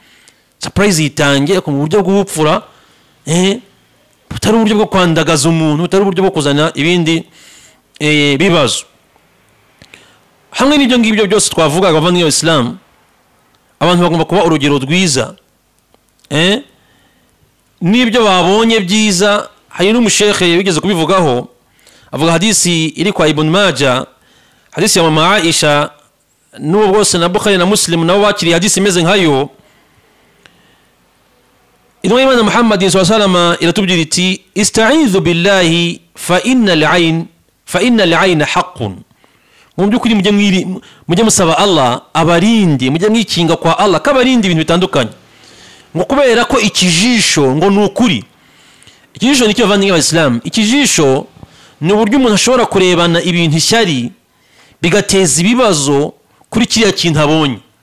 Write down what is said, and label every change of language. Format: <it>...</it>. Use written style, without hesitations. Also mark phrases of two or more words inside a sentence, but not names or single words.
<rw>Surprise yitange ku buryo bw'ubupfura, butari uburyo bwo kwandagaza umuntu, butari uburyo bwo kuzana ibindi bibazo. Hamwe n'ibyo ngibyo byose twavuga abavandimwe b'Islam, abantu bagomba kuba urugero rwiza. N'ibyo babonye byiza, hari n'umushekhe bigeze kubivugaho, avuga hadisi iri kwa Ibn Majah, hadisi ya mama Aisha, n'ubu bwose na Bukhari na Muslim nabo bakiriye hadisi imeze nkayo. Intumwa y'Imana Muhammad</rw> <ar>صلى الله عليه وسلم</ar> <rw>iratubwira iti</rw> <ar>استعيذوا بالله فإن العين حق.</ar> <rw>Mu byukuri mujye musaba Allah abarindi, mujye mwikinga kwa Allah kabarindi ibintu bitandukanye, ngo kubera ko ikijisho ngo nukuri. Ikijisho nicyo bavandimwe b'Islam, ikijisho ni uburyo umuntu ashobora kurebana ibintu ishyari bigateza ibibazo kuri kiriya kintu abonye.</rw>